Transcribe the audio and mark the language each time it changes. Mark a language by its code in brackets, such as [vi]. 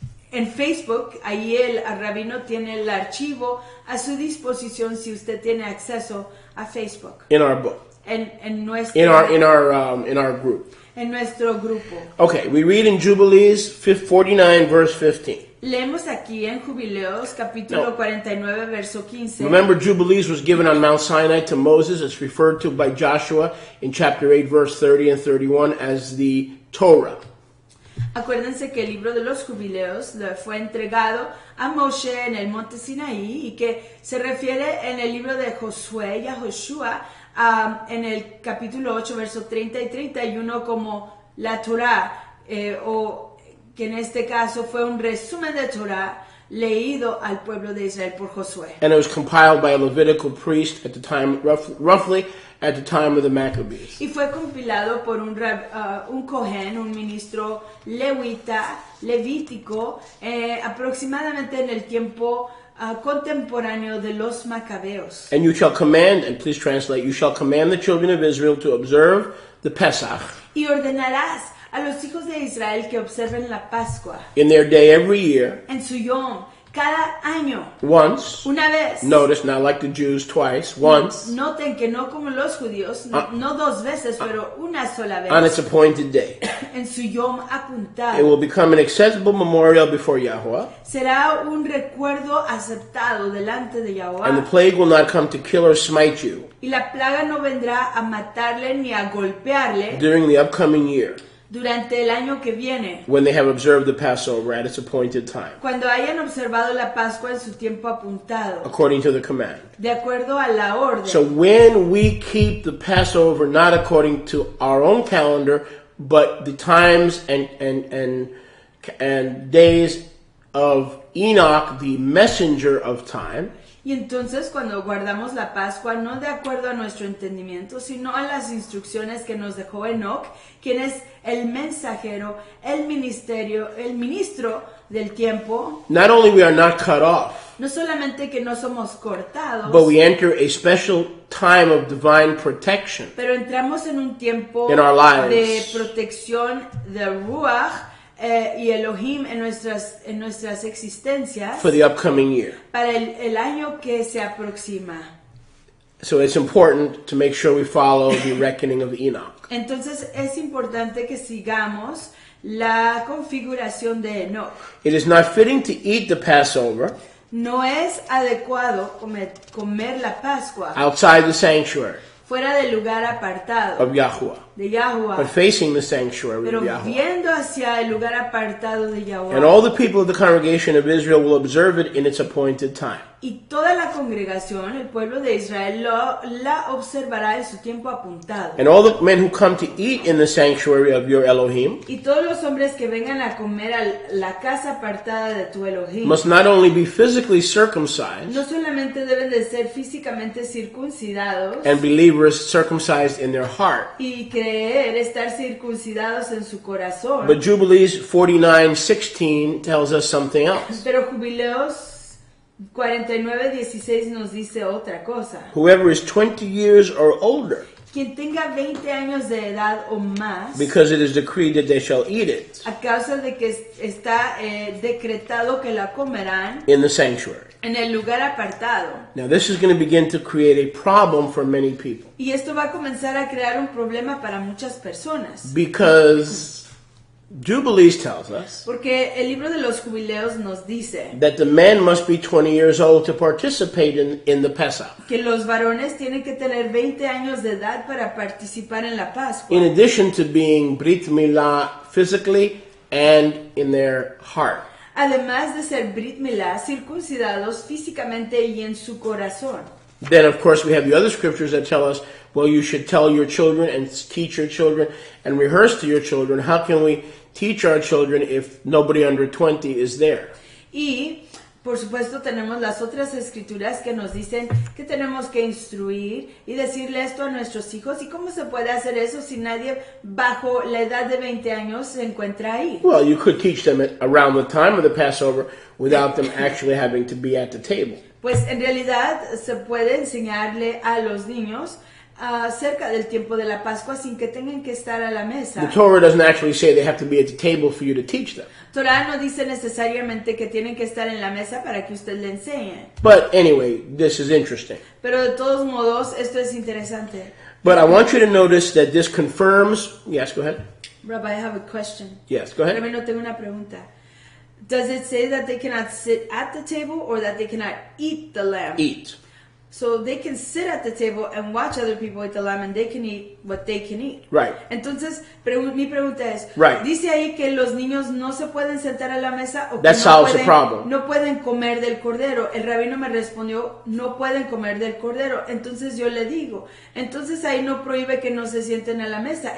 [es] En Facebook, ahí el rabino tiene el archivo a su disposición si usted tiene acceso a Facebook. [en] In our book. [es] En nuestro, [en] In our group. [es] en nuestro grupo. [en] Okay, we read in Jubilees 49 verse 15. [es] Leemos aquí en Jubileos, capítulo 49, verso 15. [en] Remember, Jubilees was given on Mount Sinai to Moses. It's referred to by Joshua in chapter 8, verse 30 and 31 as the Torah. [es] Acuérdense que el libro de los Jubileos le fue entregado a Moshe en el monte Sinaí y que se refiere en el libro de Josué y a Joshua en el capítulo 8, verso 30 y 31 como la Torah, o que en este caso fue un resumen de Torah leído al pueblo de Israel por Josué. [en] And it was compiled by a Levitical priest at the time, roughly at the time of the Maccabees. [es] Y fue compilado por un Cohen, un ministro levítico, aproximadamente en el tiempo contemporáneo de los Macabeos. [en] And you shall command, and please translate, you shall command the children of Israel to observe the Pesach [es] Y ordenarás a los hijos de Israel que observen la Pascua [en] in their day every year, [es] en su Yom, cada año, [en] once. [es] una vez. [en] Notice, not like the Jews, twice, once, [es] Noten que no como los judíos, no dos veces, pero una sola vez, [en] on its appointed day. [es] en su Yom [en] It [es] apuntado. [en] will become an acceptable memorial before Yahweh, [es] Será un recuerdo aceptado delante de [en] and the [es] Yahweh, [en] plague will not come to kill or smite you [es] y la plaga no vendrá a matarle ni a golpearle [en] during the upcoming year, [es] durante el año que viene, [en] when they have observed the Passover at its appointed time, [es] cuando hayan observado la Pascua en su tiempo apuntado, [en] according to the command. [es] de acuerdo a la orden. [en] So when we keep the Passover not according to our own calendar, but the times and days of Enoch, the messenger of time, [es] Y entonces cuando guardamos la Pascua, no de acuerdo a nuestro entendimiento, sino a las instrucciones que nos dejó Enoch, quien es el mensajero, el ministro del tiempo, [en] not only we are not cut off, [es] no solamente que no somos cortados, [en] but we enter a special time of divine protection [es] pero entramos en un tiempo [en] in our lives. [es] de protección de Ruach y Elohim en nuestras existencias [en] for the upcoming year. [es] para el año que se aproxima. [en] So it's important to make sure we follow the reckoning of Enoch. [es] Entonces es importante que sigamos la configuración de Enoch. [en] It is not fitting to eat the Passover [es] No es adecuado comer la Pascua [en] outside the sanctuary [es] fuera del lugar apartado [en] of Yahweh, [es] de Yahweh, [en] but facing the sanctuary [es] pero [en] of Yahweh. [es] viendo hacia el lugar apartado de Yahweh. [en] And all the people of the congregation of Israel will observe it in its appointed time. [es] Y toda la congregación, el pueblo de Israel, la observará en su tiempo apuntado. [en] And all the men who come to eat in the sanctuary of your Elohim [es] Y todos los hombres que vengan a comer a la casa apartada de tu Elohim, [en] must not only be physically circumcised [es] no solamente deben de ser físicamente circuncidados [en] and believers circumcised in their heart. [es] y creer, estar circuncidados en su corazón, [en] But Jubilees 49:16 tells us something else. [es] pero Jubileos 49:16 nos dice otra cosa. [en] Whoever is 20 years or older, [es] quien tenga 20 años de edad o más, [en] because it is decreed that they shall eat it, [es] a causa de que está decretado que la comerán [en] in the sanctuary. [es] En el lugar apartado. [en] Now this is going to begin to create a problem for many people. [es] Y esto va a comenzar a crear un problema para muchas personas. [en] Because Jubilees tells us [es] Porque el libro de los jubileos nos dice [en] that the men must be 20 years old to participate in the Pesach. [es] Que los varones tienen que tener 20 años de edad para participar en la Pascua. [en] In addition to being Brit Milah physically and in their heart. [es] Además de ser Brit Milá, circuncidados físicamente y en su corazón. [en] Then, of course, we have the other scriptures that tell us, well, you should tell your children and teach your children and rehearse to your children. How can we teach our children if nobody under 20 is there? [es] Y, por supuesto, tenemos las otras escrituras que nos dicen que tenemos que instruir y decirle esto a nuestros hijos. ¿Y cómo se puede hacer eso si nadie bajo la edad de 20 años se encuentra ahí? [en] Well, you could teach them around the time of the Passover without them actually having to be at the table. [es] Pues en realidad se puede enseñarle a los niños cerca del tiempo de la Pascua sin que tengan que estar a la mesa. [en] The Torah doesn't actually say they have to be at the table for you to teach them. [es] Torah no dice necesariamente que tienen que estar en la mesa para que usted le enseñe. [en] But anyway, this is interesting. [es] Pero de todos modos, esto es interesante. [en] But I want you to notice that this confirms... Yes, go ahead. Rabbi, I have a question. Yes, go ahead. [es] Rabbi, no tengo una pregunta. [en] Does it say that they cannot sit at the table or that they cannot eat the lamb? Eat. So they can sit at the table and watch other people eat the lamb and they can eat what they can eat. Right. [es] Entonces, mi pregunta es, [en] right. [es] ¿Dice ahí que los niños no se pueden sentar a la mesa o que no pueden comer del cordero? El rabino me respondió, no pueden comer del cordero. Entonces yo le digo, entonces ahí no prohíbe que no se sienten a la mesa.